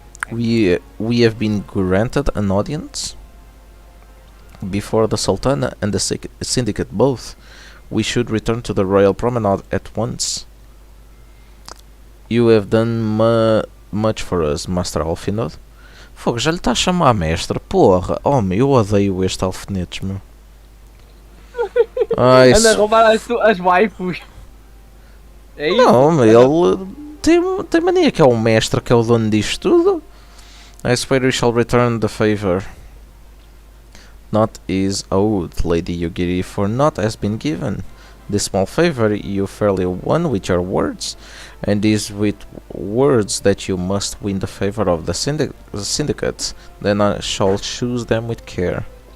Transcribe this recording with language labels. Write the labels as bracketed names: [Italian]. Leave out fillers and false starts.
[English] We have been granted an audience before the Sultana and the Syndicate both. We should return to the Royal Promenade at once. You have done much for us, Master Alfinod. [Portuguese] Fogo, já lhe está a chamar mestre, porra. Oh, meu, eu odeio este alfinetes, meu. Anda a roubar as waifus. É isso? Não, ele tem mania que é o mestre, que é o dono disto tudo. [English] I swear we shall return the favor. Not is owed, Lady Yugiri, for not has been given. This small favor you fairly won with your words, and is with words that you must win the favor of the syndicate. Then I shall choose them with care.